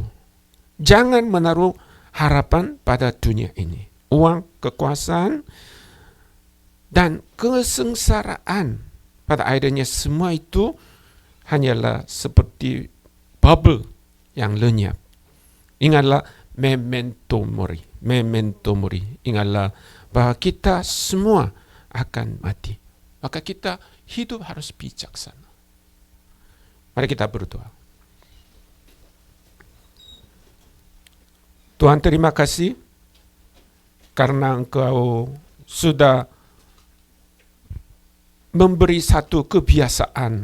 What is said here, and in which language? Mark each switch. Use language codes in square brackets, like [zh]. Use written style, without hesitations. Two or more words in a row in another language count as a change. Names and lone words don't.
[id] Jangan menaruh harapan pada dunia ini. Uang, kekuasaan, dan kesengsaraan. Pada akhirnya semua itu hanyalah seperti bubble yang lenyap. [la] Ingatlah memento mori. Memento mori. [id] Ingatlah bahwa kita semua akan mati. Maka kita hidup harus bijaksana. Mari kita berdoa. Tuhan, terima kasih karena Engkau sudah memberi satu kebiasaan.